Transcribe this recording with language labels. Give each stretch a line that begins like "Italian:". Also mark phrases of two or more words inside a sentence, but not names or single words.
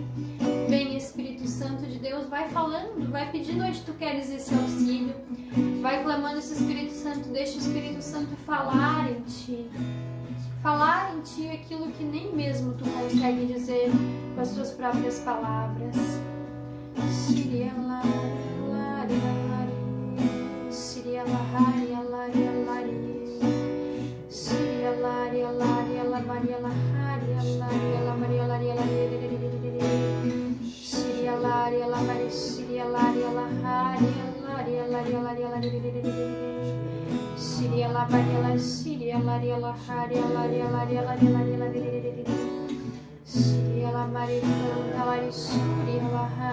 Portuguese: Vem, Espírito Santo de Deus, vai falando, vai pedindo onde tu queres esse auxílio, vai clamando esse Espírito Santo, deixa o Espírito Santo falar em ti aquilo que nem mesmo tu consegue dizer com as tuas próprias palavras. Siria lari lari lari, Siria lari lari lari, Siria lari lari la Maria lari lari la Maria lari lari, Siria lari la Maria, Siria lari la lari lari lari, Siria la Maria la, Siria lari la lari lari, Siria la Maria lari, Siria la